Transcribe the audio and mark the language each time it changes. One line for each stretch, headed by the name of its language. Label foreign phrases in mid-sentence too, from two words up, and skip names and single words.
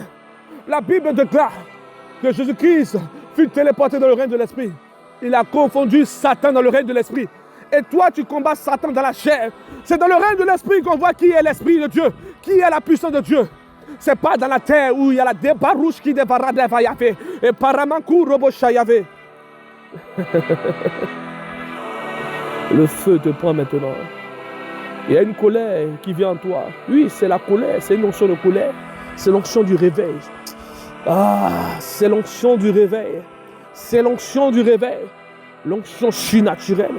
French: La Bible déclare que Jésus-Christ fut téléporté dans le règne de l'Esprit. Il a confondu Satan dans le règne de l'Esprit. Et toi, tu combats Satan dans la chair. C'est dans le règne de l'Esprit qu'on voit qui est l'Esprit de Dieu, qui est la puissance de Dieu. C'est pas dans la terre où il y a la débarouche qui dévara devayave et paramankou robochayave. Le feu te prend maintenant. Il y a une colère qui vient en toi. Oui, c'est la colère, c'est une onction de colère. C'est l'onction du réveil. Ah, c'est l'onction du réveil. C'est l'onction du réveil. L'onction surnaturelle.